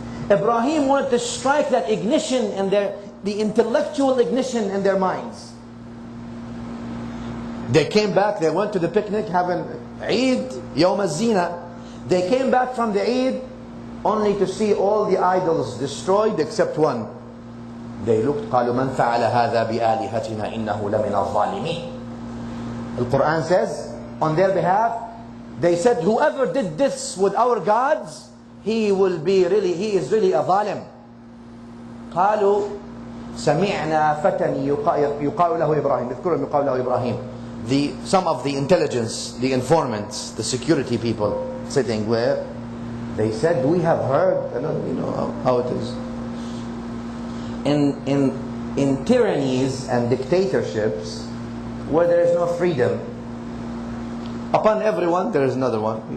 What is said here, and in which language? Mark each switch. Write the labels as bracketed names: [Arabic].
[English] Ibrahim wanted to strike that ignition in the intellectual ignition in their minds. They came back, they went to the picnic having Eid, Yawm al-Zina. They came back from the Eid only to see all the idols destroyed except one. They looked, [Arabic] قالوا من فعل هذا بآلهتنا إنه لمن الظالمين. [English] The Quran says on their behalf, they said, whoever did this with our gods, he is really a zalim. [Arabic] قالوا سمعنا فتى يقال له إبراهيم. اذكرهم يقال له إبراهيم. [English] Some of the intelligence, the informants, the security people sitting where they said, we have heard, you know how it is. In tyrannies and dictatorships where there is no freedom, upon everyone there is another one.